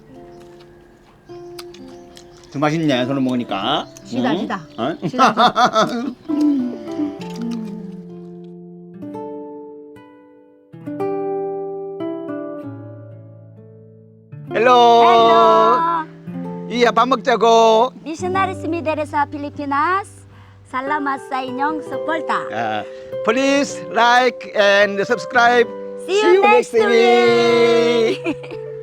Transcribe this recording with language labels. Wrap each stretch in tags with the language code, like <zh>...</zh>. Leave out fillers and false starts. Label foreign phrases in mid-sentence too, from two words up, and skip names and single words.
<ko>더 맛있네 손으로 먹으니까. 시다, 응? 시다. 어? 시다. 헬로. 이야 밥 먹자고.</ko> <ceb>Misionaris Mideresa Pilipinas. Salamat sa inyong suporta.</ceb> <en>Please like and subscribe. See you next week.</en>